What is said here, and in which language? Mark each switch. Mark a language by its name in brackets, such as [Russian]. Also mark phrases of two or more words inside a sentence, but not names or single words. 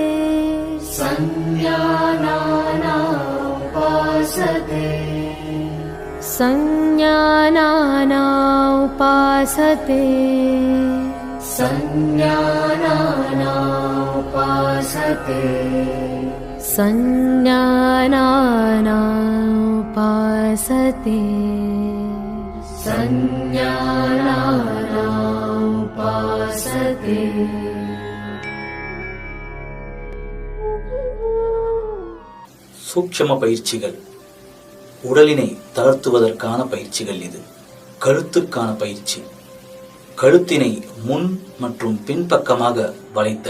[Sanskrit] संज्ञानाना उपासते संज्ञानाना उपासते संज्ञानाना उपासते संज्ञानाना उपासते संज्ञानाना उपासते. [Tamil] சூட்சும பயிற்சிகள். உடலினை தளர்த்துவதற்கான பயிற்சிகள் இது. கழுத்துக்கான பயிற்சி. கழுத்தினை முன் மற்றும் பின்பக்கமாக வளைத்தல்.